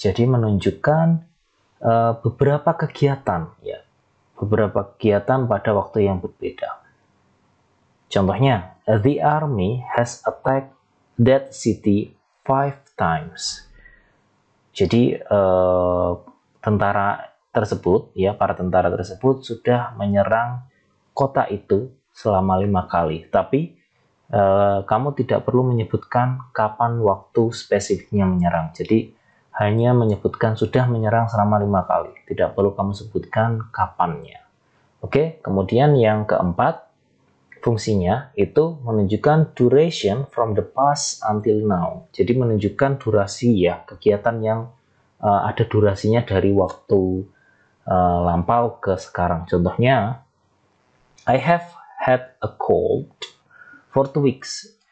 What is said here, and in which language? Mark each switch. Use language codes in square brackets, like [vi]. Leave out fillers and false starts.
[id] Jadi menunjukkan beberapa kegiatan ya, beberapa kegiatan pada waktu yang berbeda. [en] Contohnya, the army has attacked that city 5 times. [id] Jadi tentara tersebut ya, para tentara tersebut sudah menyerang kota itu selama 5 kali. Tapi kamu tidak perlu menyebutkan kapan waktu spesifiknya menyerang. Jadi hanya menyebutkan sudah menyerang selama 5 kali. Tidak perlu kamu sebutkan kapannya. Oke, kemudian yang keempat, fungsinya itu menunjukkan [en] duration from the past until now. [id] Jadi menunjukkan durasi ya, kegiatan yang ada durasinya dari waktu lampau ke sekarang. [en] Contohnya, I have had a cold for 2 weeks.